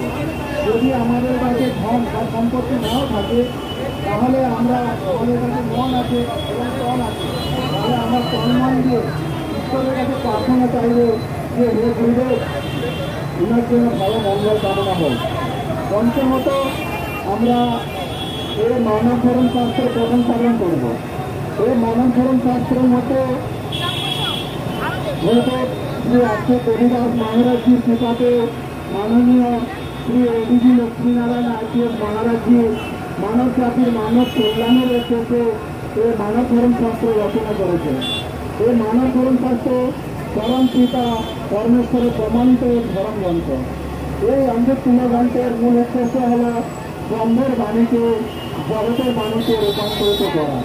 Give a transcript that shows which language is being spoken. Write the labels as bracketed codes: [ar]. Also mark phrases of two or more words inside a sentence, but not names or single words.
[bn] যদি আমাদের কাছে ধন বা সম্পত্তি নাও থাকে তাহলে আমরা আমাদের কাছে মন আছে এবং তন আছে, তাহলে আমরা তন মন দিয়ে ঈশ্বরের কাছে প্রার্থনা চাইব যে হে গুরুদেব ওনার জন্য ভালো মঙ্গল কামনা হোক। পঞ্চমত আমরা এই মানব ধর্ম শাস্ত্র প্রথম পালন করব। এই মানব ধর্ম শাস্ত্রের মতো শ্রী অবধূত দেবীদাস মহারাজ জী কৃপাতে মাননীয় শ্রী এডিজি লক্ষ্মীনারায়ণ IPS মহারাজ জী মানব জাতির মানব কল্যাণের উদ্দেশ্যে এই মানব ধর্ম শাস্ত্র রচনা করেছেন। এই মানব ধর্ম শাস্ত্র পরম পিতা পরমেশ্বরের প্রমাণিত ধর্ম গ্রন্থ। এই অমৃততুল্য গ্রন্থের মূল উদ্দেশ্য হল ব্রহ্মের বাণীকে জগতের বাণীতে রূপান্তরিত করা।